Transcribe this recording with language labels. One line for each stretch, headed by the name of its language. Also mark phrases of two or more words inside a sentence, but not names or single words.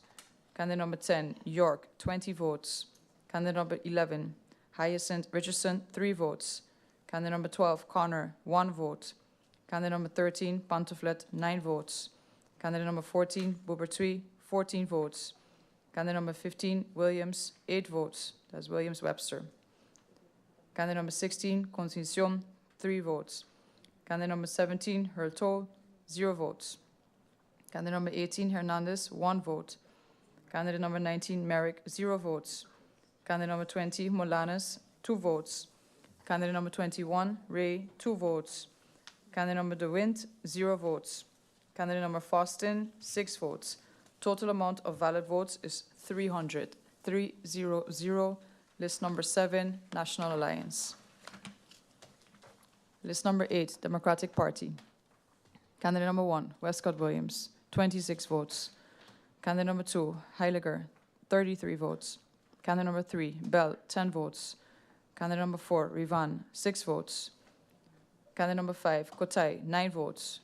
English: Candidate number 10, York, 20 votes. Candidate number 11, Hyacinth Richardson, 3 votes. Candidate number 12, Connor, 1 vote. Candidate number 13, Pantoflet, 9 votes. Candidate number 14, Bubertui, 14 votes. Candidate number 15, Williams, 8 votes. That's Williams Webster. Candidate number 16, Constitucion, 3 votes. Candidate number 17, Hurlto, 0 votes. Candidate number 18, Hernandez, 1 vote. Candidate number 19, Merrick, 0 votes. Candidate number 20, Molanes, 2 votes. Candidate number 21, Ray, 2 votes. Candidate number De Wind, 0 votes. Candidate number Faustin, 6 votes. Total amount of valid votes is 300. 300. List number 7, National Alliance. List number 8, Democratic Party. Candidate number 1, Westcott Williams, 26 votes. Candidate number 2, Heiliger, 33 votes. Candidate number 3, Bell, 10 votes. Candidate number 4, Rivan, 6 votes. Candidate number 5, Kotai, 9 votes.